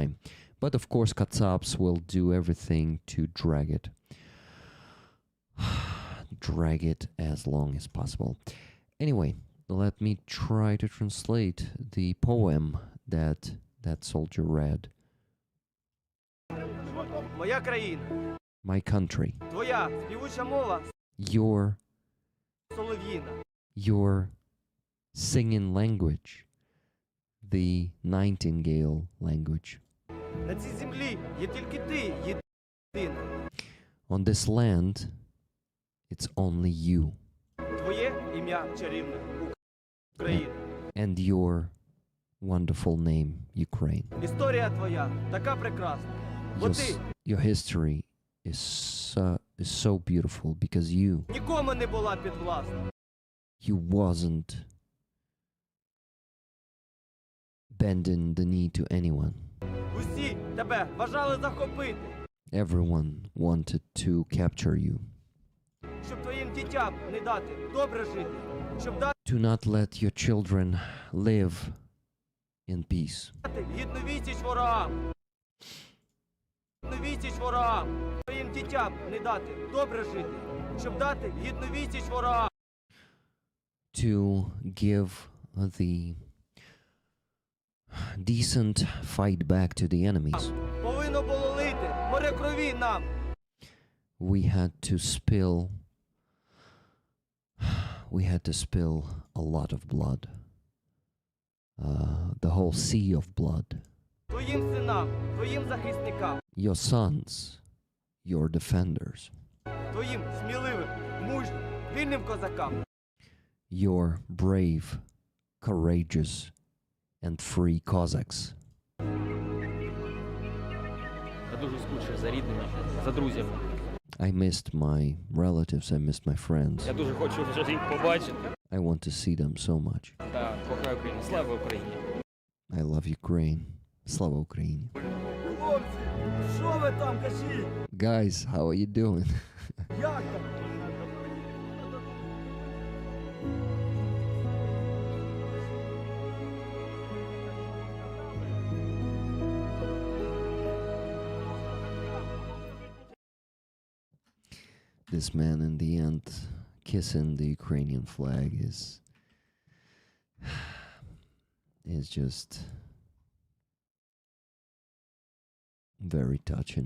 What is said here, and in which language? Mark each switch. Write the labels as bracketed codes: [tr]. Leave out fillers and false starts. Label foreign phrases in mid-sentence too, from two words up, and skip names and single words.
[en] But of course, Katsabs will do everything to drag it. drag it as long as possible. Anyway, let me try to translate the poem that that soldier read. [uk] Моя країна, [en] My country, [uk] твоя співуча мова солов'їна. [en] your singing language, the nightingale language. [uk] На цій землі є тільки ти єдина. [en] On this land, it's only you [uk] Твоє ім'я чарівне Україна. [en] and your wonderful name, Ukraine. [uk] Історія твоя така прекрасна. Бо ти [en] Your history is so beautiful because you [uk] нікому не була підвласна. [en] wasn't bending the knee to anyone. [uk] Усі тебе бажали захопити, [en] Everyone wanted to capture you, [uk] щоб твоїм дітям не дати добре жити, щоб дати [en] to not let your children live in peace, [uk] гідну відсіч ворогам. Гідну відсіч ворогам. Твоїм дітям не дати добре жити, щоб дати гідну відсіч ворогам. [en] to give the decent fight back to the enemies. [uk] Повинно було лити море крові нам. [en] We had to spill a lot of blood. The whole sea of blood. [uk] Твоїм синам, твоїм захисникам, [en] Your sons, your defenders, [uk] твоїм сміливим, мужнім, вільним козакам. [en] your brave, courageous, and free Cossacks. [uk] Я дуже скучив за рідними, за друзями. [en] I missed my relatives, I missed my friends. [uk] Я дуже хочу вже їх побачити. [en] I want to see them so much. [uk] Та кохаю Україну. Слава Україні! [en] I love Ukraine. [uk] Слава Україні. Хлопці, що ви там кажіть? [en] Guys, how are you doing? [uk] Як там? [en] This man in the end kissing the Ukrainian flag is just very touching.